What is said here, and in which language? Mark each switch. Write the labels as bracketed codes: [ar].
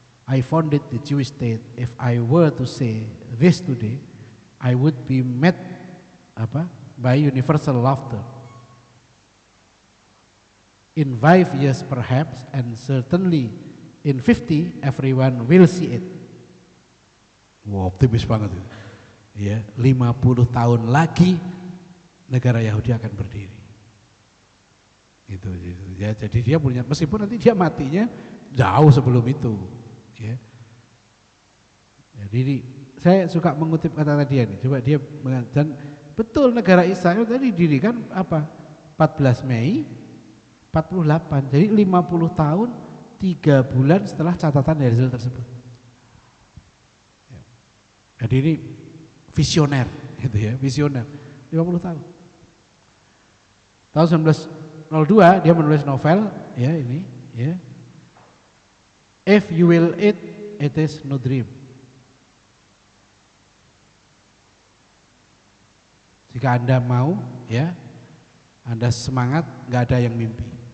[en] I founded the Jewish state. If I were to say this today, I would be met by universal laughter. In 5 years perhaps, and certainly in 50, everyone will see it. [id] Wow, optimis banget itu. Ya, 50 tahun lagi negara Yahudi akan berdiri. Gitu. Ya, jadi dia punya, meskipun nanti dia matinya jauh sebelum itu. Ya. Jadi saya suka mengutip kata dia nih. Coba dia dan betul negara Israel tadi didirikan apa? 14 Mei 48. Jadi 50 tahun 3 bulan setelah catatan Herzl tersebut. Ya. Jadi ini visioner gitu ya, visioner. 50 tahun. Tahun 1902 dia menulis novel ya ini ya. [en] If you will eat, it is no dream. [id] Jika Anda mau ya, Anda semangat, nggak ada yang mimpi.